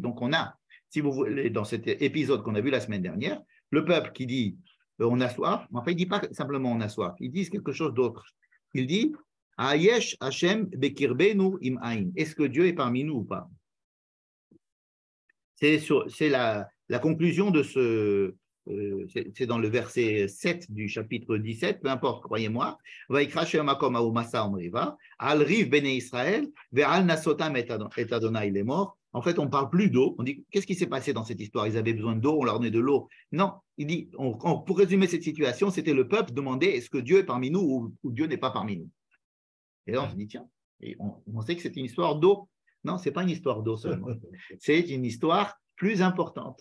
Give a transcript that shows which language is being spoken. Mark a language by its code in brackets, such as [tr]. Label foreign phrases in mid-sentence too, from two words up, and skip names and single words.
[fr] Donc, on a, si vous voulez, dans cet épisode qu'on a vu la semaine dernière, le peuple qui dit on a soif, mais enfin, il ne dit pas simplement on a soif, ils disent quelque chose d'autre. [he] Il dit היש השם בקרבנו אם אין. [fr] Est-ce que Dieu est parmi nous ou pas? C'est la conclusion de c'est dans le verset 7 du chapitre 17, peu importe, croyez-moi. [he] ויקרא שם המקום ההוא מסה ומריבה על ריב בני ישראל ועל נסותם את אדוני [fr] il est mort. En fait, on ne parle plus d'eau. On dit, qu'est-ce qui s'est passé dans cette histoire? Ils avaient besoin d'eau, on leur donnait de l'eau. Non, il dit, pour résumer cette situation, c'était le peuple demander est-ce que Dieu est parmi nous ou Dieu n'est pas parmi nous? Et là, on se dit, tiens, et on sait que c'est une histoire d'eau. Non, ce n'est pas une histoire d'eau seulement. C'est une histoire plus importante.